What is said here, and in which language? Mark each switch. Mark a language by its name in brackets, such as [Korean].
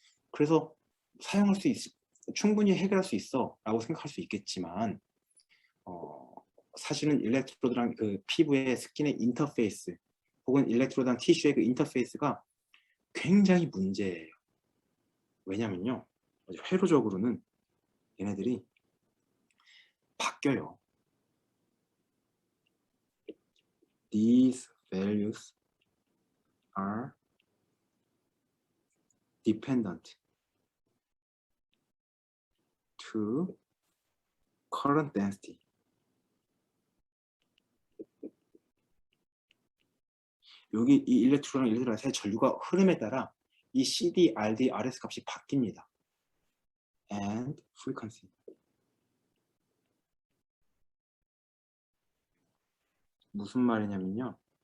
[Korean] 그래서 사용할 수 충분히 해결할 수 있어 라고 생각할 수 있겠지만 사실은 일렉트로드랑 그 피부의 스킨의 인터페이스 혹은 일렉트로드랑 티슈의 그 인터페이스가 굉장히 문제예요. 왜냐면요 회로적으로는 얘네들이 바뀌어요. [English] These values are dependent to current density. [Korean] 여기 이 일렉트론이랑 일렉트론 사이 전류가 흐름에 따라 이 CD, RD, RS 값이 바뀝니다. [English] And frequency. [Korean] 무슨 말이냐면요.